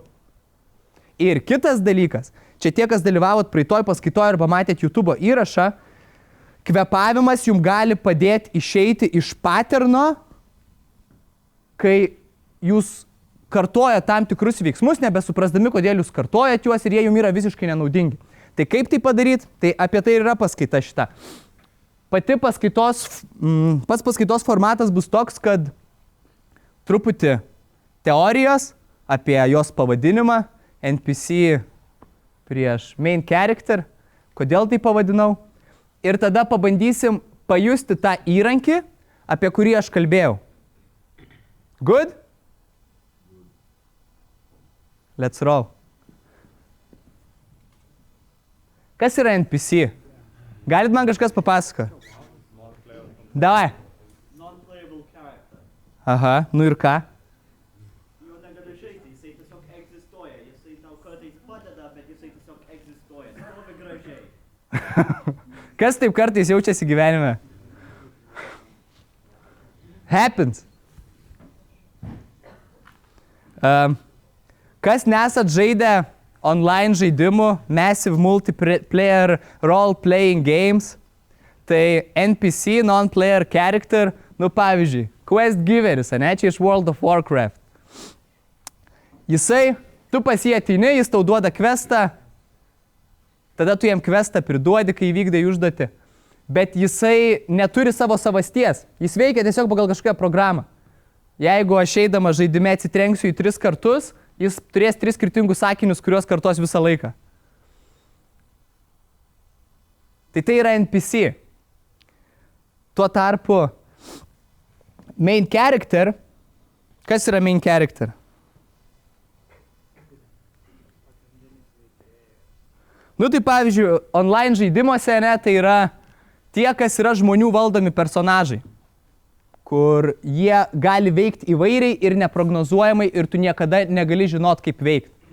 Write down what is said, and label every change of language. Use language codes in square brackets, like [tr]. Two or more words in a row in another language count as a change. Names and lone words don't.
[lt] Ir kitas dalykas, čia tie, kas dalyvavot praeitoj paskaitoj arba matėt YouTube įrašą, kvėpavimas jums gali padėti išeiti iš paterno, kai jūs kartoja tam tikrus veiksmus, nebesuprasdami, kodėl jūs kartojat juos ir jie jums yra visiškai nenaudingi. Tai kaip tai padaryti? Tai apie tai yra paskaita šita. Pats paskaitos formatas bus toks, kad truputį teorijos apie jos pavadinimą, NPC prieš [en] main character, [lt] kodėl tai pavadinau. Ir tada pabandysim pajusti tą įrankį, apie kurį aš kalbėjau. [en] Good? Let's roll. [lt] Kas yra NPC? Galit man kažkas papasako? Davai. [en] Non-playable character. [lt] Aha, nu ir ką? Jo negali žaisti, jisai tiesiog egzistuoja. Jisai tau kartais padeda, bet jisai tiesiog egzistuoja. Labai gražiai. Kas taip kartais jaučiasi gyvenime? Happens. Kas nesat žaidę online žaidimų, [en] massive multiplayer role-playing games, tai NPC, non-player character, [lt] nu pavyzdžiui, [en] quest giveris, [lt] ne, čia iš World of Warcraft. Jisai, tu pas jį ateini, jis tau duoda questą, tada tu jam questą priduodi, kai įvykdai užduotį, bet jisai neturi savo savasties, jis veikia tiesiog pagal kažkokią programą. Jeigu aš eidama žaidime atsitrenksiu į 3 kartus, jis turės 3 skirtingus sakinius, kuriuos kartos visą laiką. Tai yra NPC. Tuo tarpu [en] main character, [lt] kas yra [en] main character? [lt] Nu tai pavyzdžiui, online žaidimuose, ne, tai yra tie, kas yra žmonių valdomi personažai, kur jie gali veikti įvairiai ir neprognozuojamai ir tu niekada negali žinot, kaip veikti.